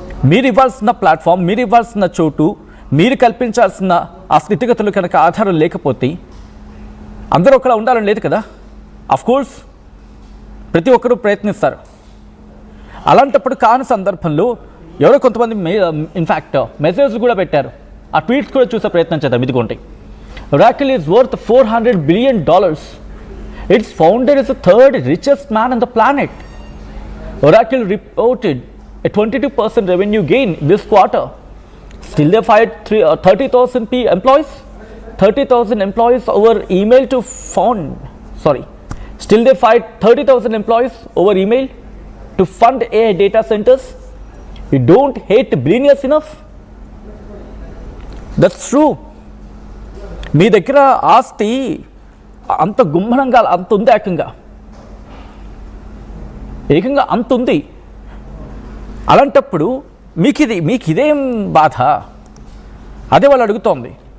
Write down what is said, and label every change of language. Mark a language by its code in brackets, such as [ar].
[te] మీరు ఇవ్వాల్సిన ప్లాట్ఫామ్, మీరు ఇవ్వాల్సిన చోటు, మీరు కల్పించాల్సిన ఆ స్థితిగతులు కనుక ఆధారం లేకపోతే అందరూ ఒకలా ఉండాలని లేదు కదా. కోర్స్ ప్రతి ఒక్కరూ ప్రయత్నిస్తారు. అలాంటప్పుడు కాని సందర్భంలో ఎవరో కొంతమంది ఇన్ఫ్యాక్ట్ మెసేజ్లు కూడా పెట్టారు. ఆ ట్వీట్స్ కూడా చూసే ప్రయత్నం చేద్దాం. [en] ఇదిగోండి, Oracle is worth $400 billion. Its founder is the third richest man on the planet. Oracle reported a 22% revenue gain this quarter. Still they fired 30,000 employees. 30,000 employees over email to fund. Still they fired 30,000 employees over email to fund AI data centers. You don't hate billionaires enough? That's true. [te] మీ దగ్గర ఆస్తి అంత గుమ్మనంగా అంత ఉంది, ఏకంగా అంత ఉంది. అలాంటప్పుడు మీకు ఇదేం బాధ? అదే వాళ్ళు అడుగుతోంది.